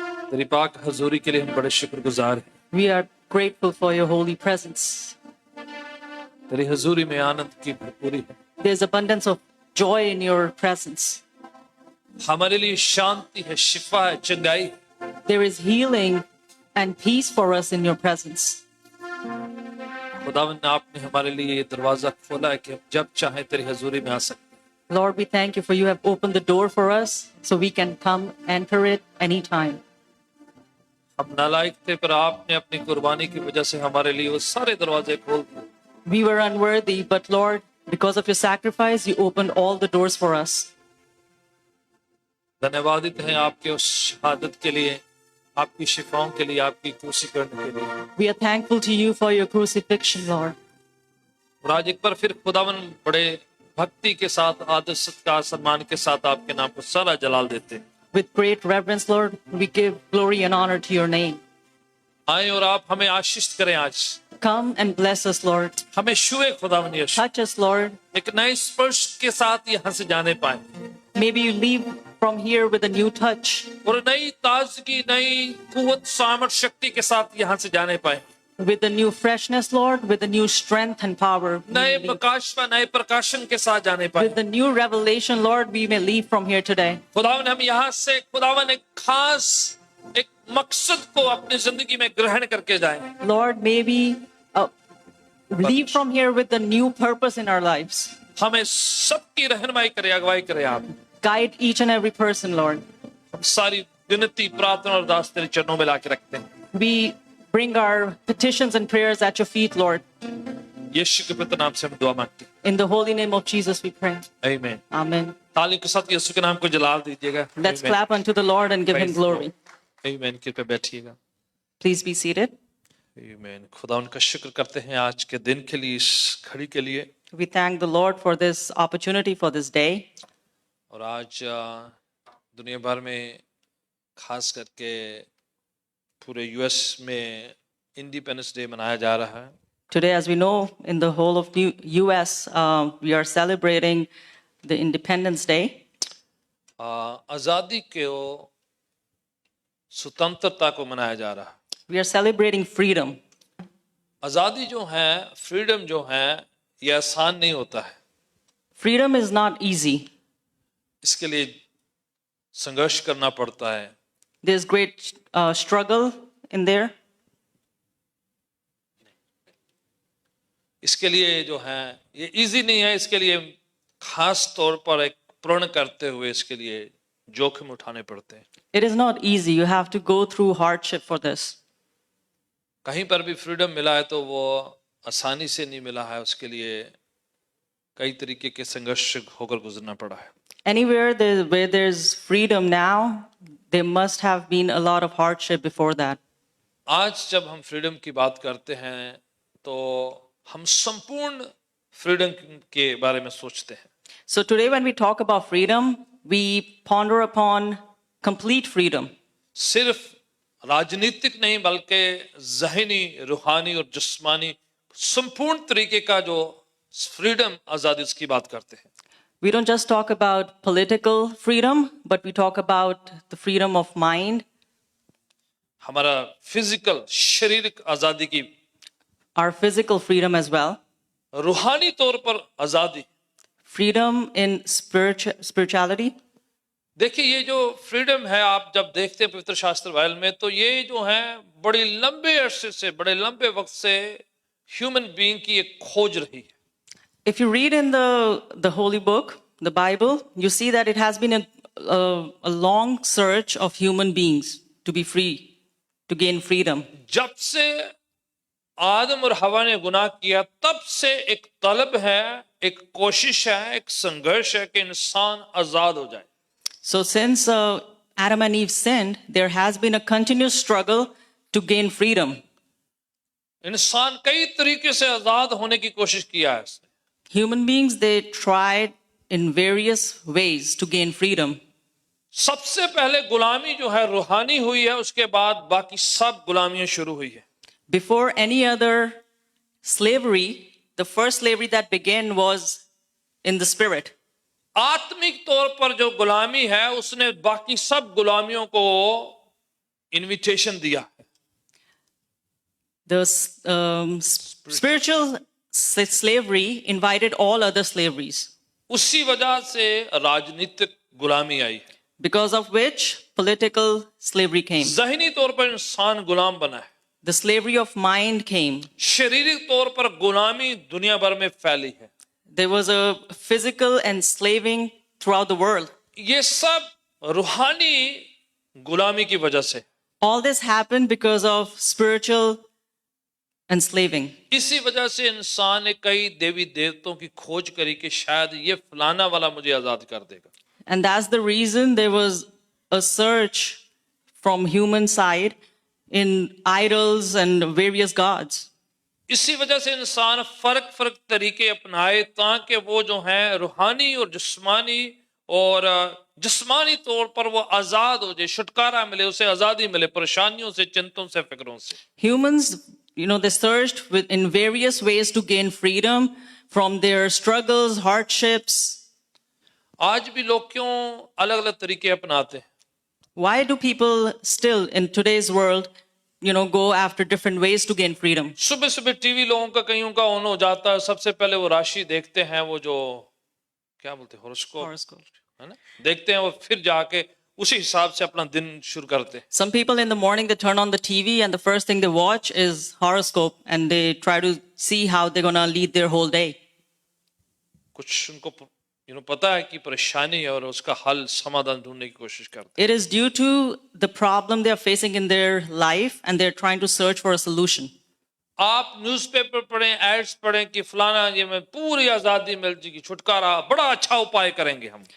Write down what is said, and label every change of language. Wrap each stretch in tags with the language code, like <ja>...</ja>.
<hi>तेरी पाक हजूरी के लिए हम बड़े शुक्रगुजार हैं।</hi> <en>We are grateful for your holy presence.</en> <hi>तेरी हजूरी में आनंद की भरपूरी है।</hi> <en>There's abundance of joy in your presence.</en> <hi>हमारे लिए शांति है, शिफा है, चंगाई।</hi> <en>There is healing and peace for us in your presence.</en> <hi>खुदावन आपने हमारे लिए ये दरवाजा खोला है कि हम जब चाहें तेरी हजूरी में आ सकते।</hi> <en>Lord, we thank you for you have opened the door for us so we can come enter it anytime.</en> <hi>हम नालायक थे पर आपने अपनी कुर्बानी की वजह से हमारे लिए वो सारे दरवाजे खोल दिए।</hi> <en>We were unworthy, but Lord, Because of your sacrifice, you opened all the doors for us.</en> <hi>धन्यवादित हैं आपके उस शहादत के लिए, आपकी शिफाओं के लिए, आपकी क्रूसीकरण के लिए।</hi> <en>We are thankful to you for your crucifixion, Lord.</en> <hi>और आज एक बार फिर खुदावन बड़े भक्ति के साथ, आदर सत्कार सम्मान के साथ आपके नाम को सारा जलाल देते हैं।</hi> <en>With great reverence, Lord, we give glory and honor to your name.</en> <hi>आए और आप हमें आशीष करें आज।</hi> <en>Come and bless us, Lord.</en> <hi>हमें छुए खुदावन यीशु।</hi> <en>Touch us, Lord.</en> <hi>एक नए स्पर्श के साथ यहाँ से जाने पाए</hi> <en>Maybe you leave from here with a new touch.</en> <hi>और नई ताजगी, नई कुव्वत, सामर्थ, शक्ति के साथ यहाँ से जाने पाए।</hi> <en>With a new freshness, Lord, with a new strength and power.</en> <hi>नए प्रकाश व नए प्रकाशन के साथ जाने पाए।</hi> <en>With the new revelation, Lord, we may leave from here today.</en> <hi>खुदावन हम यहाँ से खुदावन एक खास एक मकसद को अपनी जिंदगी में ग्रहण करके जाएं।</hi> <en>Lord, may we leave from here with a new purpose in our lives.</en> <hi>हमें सबकी रहनुमाई करे, अगुवाई करे आप।</hi> <en>Guide each and every person, Lord.</en> <hi>हम सारी विनती, प्रार्थना और दास तेरे चरणों में लाके रखते हैं।</hi> <en>We bring our petitions and prayers at your feet, Lord.</en> <hi>यीशु के पवित्र नाम से हम दुआ मांगते हैं।</hi> <en>In the holy name of Jesus we pray.</en> <hi>आमीन।</hi> <en>Amen.</en> <hi>ताली के साथ यीशु के नाम को जलाल दीजिएगा।</hi> <en>Let's clap unto the Lord and give him Praise the glory.</en> <hi>आमीन। कृपया बैठिएगा।</hi> <en>Please be seated.</en> <hi>आमीन। खुदा उनका शुक्र करते हैं आज के दिन के लिए, इस घड़ी के लिए।</hi> <en>We thank the Lord for this opportunity for this day.</en> <hi>और आज दुनिया भर में खास करके पूरे यूएस में इंडिपेंडेंस डे मनाया जा रहा है।</hi> <en>Today, as we know, in the whole of the U.S., we are celebrating the Independence Day.</en> <hi>आज़ादी के स्वतंत्रता को मनाया जा रहा है।</hi> <en>We are celebrating freedom.</en> <hi>आज़ादी जो है, फ्रीडम जो है, ये आसान नहीं होता है।</hi> <en>Freedom is not easy.</en> <hi>इसके लिए संघर्ष करना पड़ता है।</hi> <en>There's great struggle in there.</en> <hi>इसके लिए जो है ये इजी नहीं है। इसके लिए खास तौर पर एक प्रण करते हुए इसके लिए जोखिम उठाने पड़ते हैं।</hi> <en>It is not easy. You have to go through hardship for this.</en> <hi>कहीं पर भी फ्रीडम मिला है तो वो आसानी से नहीं मिला है। उसके लिए कई तरीके के संघर्ष होकर गुजरना पड़ा है।</hi> <en>Anywhere where there's freedom now, there must have been a lot of hardship before that.</en> <hi>आज जब हम फ्रीडम की बात करते हैं तो हम संपूर्ण फ्रीडम के बारे में सोचते हैं।</hi> <en>So today when we talk about freedom, we ponder upon complete freedom.</en> <hi>सिर्फ राजनीतिक नहीं बल्कि ज़हनी, रूहानी और जिस्मानी संपूर्ण तरीके का जो फ्रीडम, आज़ादी, इसकी बात करते हैं।</hi> <en>We don't just talk about political freedom, but we talk about the freedom of mind,</en> <hi>हमारा फिजिकल, शारीरिक आज़ादी की,</hi> <en>our physical freedom as well,</en> <hi>रूहानी तौर पर आज़ादी।</hi> <en>freedom in spirituality.</en> <hi>देखिए ये जो फ्रीडम है, आप जब देखते हैं पवित्र शास्त्र बाइबल में, तो ये जो है बड़े लंबे अरसे से, बड़े लंबे वक्त से</hi> <en>human being</en> <hi>की एक खोज रही है।</hi> <en>If you read in the holy book, the Bible, you see that it has been a long search of human beings to be free, to gain freedom.</en> <hi>जब से आदम और हवा ने गुनाह किया, तब से एक तलब है, एक कोशिश है, एक संघर्ष है कि इंसान आजाद हो जाए।</hi> <en>So since Adam and Eve sinned, there has been a continuous struggle to gain freedom.</en> <hi>इंसान कई तरीके से आजाद होने की कोशिश किया है।</hi> <en>Human beings, they tried in various ways to gain freedom.</en> <hi>सबसे पहले गुलामी जो है रूहानी हुई है, उसके बाद बाकी सब गुलामियां शुरू हुई है।</hi> <en>Before any other slavery, the first slavery that began was in the spirit.</en> <hi>आत्मिक तौर पर जो गुलामी है, उसने बाकी सब गुलामियों को इनविटेशन दिया है।</hi> <en>The spiritual slavery invited all other slaveries,</en> <hi>उसी वजह से राजनीतिक गुलामी आई है,</hi> <en>because of which political slavery came.</en> <hi>ज़हनी तौर पर इंसान गुलाम बना है।</hi> <en>The slavery of mind came.</en> <hi>शारीरिक तौर पर गुलामी दुनिया भर में फैली है।</hi> <en>There was a physical enslaving throughout the world.</en> <hi>ये सब रूहानी गुलामी की वजह से।</hi> <en>All this happened because of spiritual enslaving.</en> <hi>इसी वजह से इंसान ने कई देवी देवताओं की खोज करी कि शायद ये फलाना वाला मुझे आजाद कर देगा.</hi> <en>And that's the reason there was a search from human side in idols and various gods.</en> <hi>इसी वजह से इंसान फर्क फर्क तरीके अपनाए ताकि वो जो है रूहानी और जिस्मानी तौर पर वो आजाद हो जाए, छुटकारा मिले, उसे आजादी मिले परेशानियों से, चिंतों से, फिक्रों से.</hi> <en>Humans, they searched in various ways to gain freedom from their struggles, hardships.</en> <hi>आज भी लोग क्यों अलग अलग तरीके अपनाते हैं?</hi> <en>Why do people still in today's world, go after different ways to gain freedom?</en> <hi>सुबह सुबह टीवी लोगों का कईयों का ऑन हो जाता है, सबसे पहले वो राशि देखते हैं, वो जो क्या बोलते हैं हॉरोस्कोप</hi> <en>Horoscope.</en> <hi>है ना, देखते हैं, वो फिर जाके उसी हिसाब से अपना दिन शुरू करते हैं.</hi> <en>Some people in the morning they turn on the TV and the first thing they watch is horoscope and they try to see how they're gonna lead their whole day.</en> <hi>कुछ उनको पता है कि परेशानी है और उसका हल समाधान ढूंढने की कोशिश करते</hi> <en>It is due to the problem they are facing in their life and they're trying to search for a solution.</en> <hi>हैं. आप न्यूज़पेपर पढ़ें, एड्स पढ़ें कि फलाना ये में पूरी आजादी मिल जाएगी, छुटकारा, बड़ा अच्छा उपाय करेंगे हम.</hi>